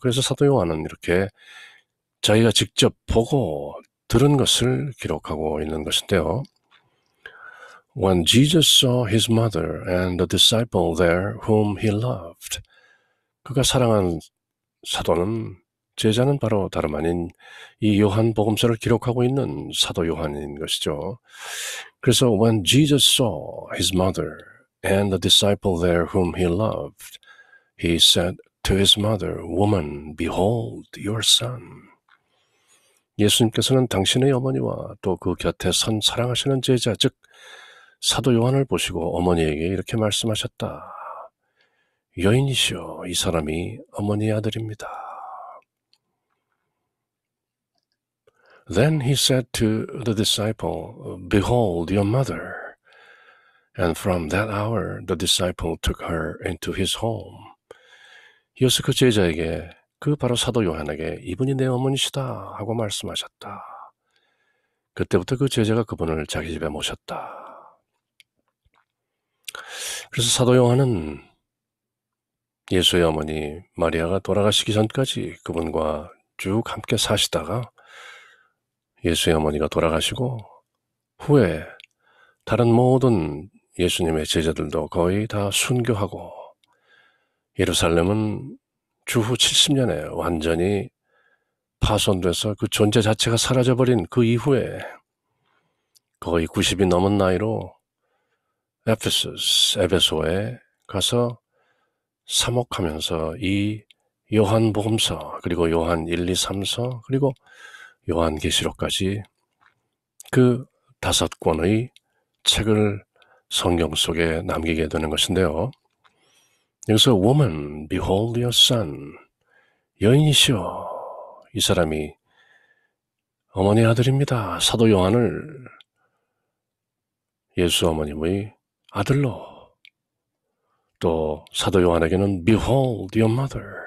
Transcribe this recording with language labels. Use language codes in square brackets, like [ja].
[ko] 그래서 사도 요한은 이렇게 자기가 직접 보고 들은 것을 기록하고 있는 것인데요. [en] When Jesus saw his mother and the disciple there whom he loved, [ko] 그가 사랑한 사도는 제자는 바로 다름 아닌 이 요한복음서를 기록하고 있는 사도 요한인 것이죠. [en] 그래서 when Jesus saw his mother and the disciple there whom he loved, he said to his mother, Woman, behold your son. [ko] 예수님께서는 당신의 어머니와 또 그 곁에 선 사랑하시는 제자, 즉 사도 요한을 보시고 어머니에게 이렇게 말씀하셨다. 여인이시여, 이 사람이 어머니의 아들입니다. [en] Then he said to the disciple, Behold your mother. And from that hour the disciple took her into his home. [ko] 이어서 그 제자에게, 그 바로 사도 요한에게 이분이 내 어머니시다 하고 말씀하셨다. 그때부터 그 제자가 그분을 자기 집에 모셨다. 그래서 사도 요한은 예수의 어머니 마리아가 돌아가시기 전까지 그분과 쭉 함께 사시다가 예수의 어머니가 돌아가시고 후에 다른 모든 예수님의 제자들도 거의 다 순교하고 예루살렘은 주후 70년에 완전히 파손돼서 그 존재 자체가 사라져버린 그 이후에 거의 90이 넘은 나이로 에베소에 가서 사목하면서 이 요한복음서 그리고 요한 1, 2, 3서 그리고 요한계시록까지 그 5권의 책을 성경 속에 남기게 되는 것인데요. [en] 여기서 Woman, behold your son. [ko] 여인이시여, 이 사람이 어머니 아들입니다. 사도 요한을 예수 어머님의 아들로, 또 사도 요한에게는 [en] Behold your mother.